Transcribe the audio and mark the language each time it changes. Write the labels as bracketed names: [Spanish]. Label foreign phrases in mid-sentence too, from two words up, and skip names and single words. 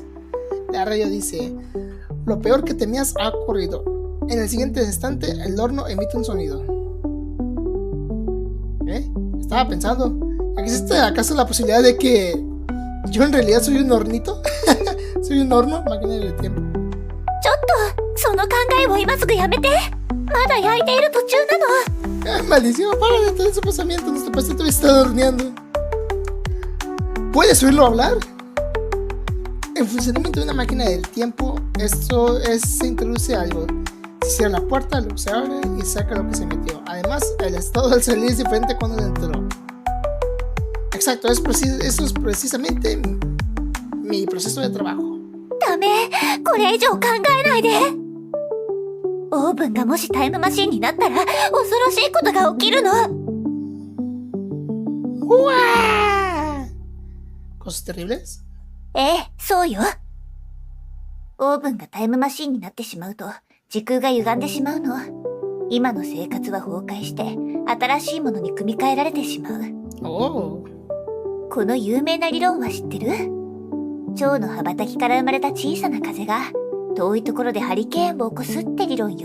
[Spanish] La radio dice, lo peor que temías ha ocurrido. En el siguiente instante, el horno emite un sonido. Estaba pensando, ¿existe acaso la posibilidad de que yo en realidad soy un hornito? ¿Soy un horno? Máquina del tiempo. [Japanese] ちょっとその考えを今すぐやめて。まだ焼いている途中なの。 [Spanish] Maldición, para de todo ese pensamiento. Nuestro pasito está horneando. ¿Puedes oírlo hablar? En funcionamiento de una máquina del tiempo, se introduce algo. Se cierra la puerta, luego se abre y saca lo que se metió. Además, el estado del salir es diferente cuando entró. Exacto, eso es precisamente mi proceso de trabajo. [Japanese] ダメ、これ以上考えないで。オーブンがもしタイムマシンになったら恐ろしいことが起きるの。 [Spanish] ¡Uah! ¿Cosas terribles? [Japanese] そうよ。オーブンがタイムマシンになってしまうと、時空が歪んでしまうの。今の生活は崩壊して、新しいものに組み替えられてしまう。 Oh. この有名な理論は知ってる？蝶の羽ばたきから生まれた小さな風が、遠いところでハリケーンを起こすって理論よ。